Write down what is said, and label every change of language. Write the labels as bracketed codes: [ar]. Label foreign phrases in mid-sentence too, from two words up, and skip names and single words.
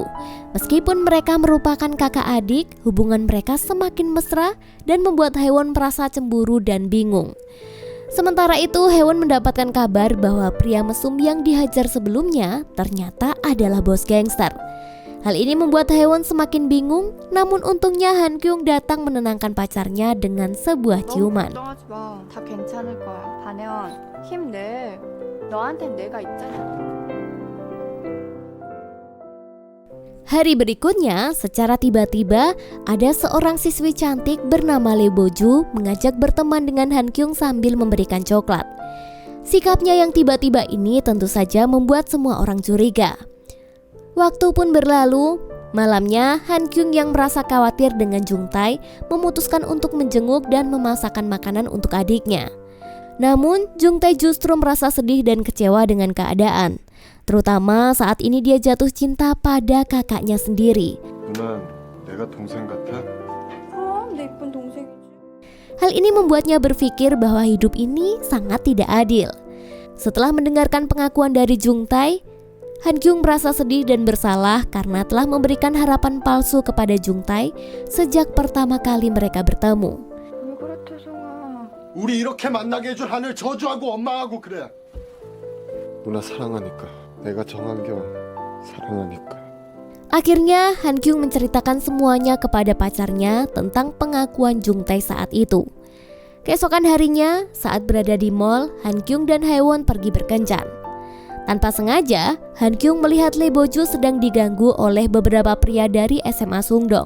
[id] Meskipun mereka merupakan kakak adik, hubungan mereka semakin mesra dan membuat Haewon merasa cemburu dan bingung. Sementara itu, Haewon mendapatkan kabar bahwa pria mesum yang dihajar sebelumnya ternyata adalah bos gangster. Hal ini membuat Haewon semakin bingung, namun untungnya Han Kyung datang menenangkan pacarnya dengan sebuah ciuman. [ko] 걱정하지 마. 다 괜찮을 거야. 반혜원, 힘내. 너한텐 내가 있잖아. [id] Hari berikutnya, secara tiba-tiba ada seorang siswi cantik bernama Lee Bo-ju mengajak berteman dengan Han Kyung sambil memberikan coklat. Sikapnya yang tiba-tiba ini tentu saja membuat semua orang curiga. Waktu pun berlalu, malamnya Han Kyung yang merasa khawatir dengan Jung-tae memutuskan untuk menjenguk dan memasakkan makanan untuk adiknya. Namun, Jung-tae justru merasa sedih dan kecewa dengan keadaan. Terutama saat ini dia jatuh cinta pada kakaknya sendiri. [ko] 누나 내가 동생 같아? 그럼 내 이쁜 동생이지. [id] Hal ini membuatnya berpikir bahwa hidup ini sangat tidak adil. Setelah mendengarkan pengakuan dari Jung-tae, Han Kyung merasa sedih dan bersalah karena telah memberikan harapan palsu kepada Jung-tae sejak pertama kali mereka bertemu. [ko] 왜 그래 태성아. 우리 이렇게 만나게 해줄 하늘 저주하고 원망하고 그래. 누나 사랑하니까. 내가 정한경 사랑하니까. [id] Akhirnya Han Kyung menceritakan semuanya kepada pacarnya tentang pengakuan Jung Tae saat itu. Keesokan harinya, saat berada di mall, Han Kyung dan Haewon pergi berkencan. Tanpa sengaja, Han Kyung melihat Lee Bo-ju sedang diganggu oleh beberapa pria dari SMA Sungdong.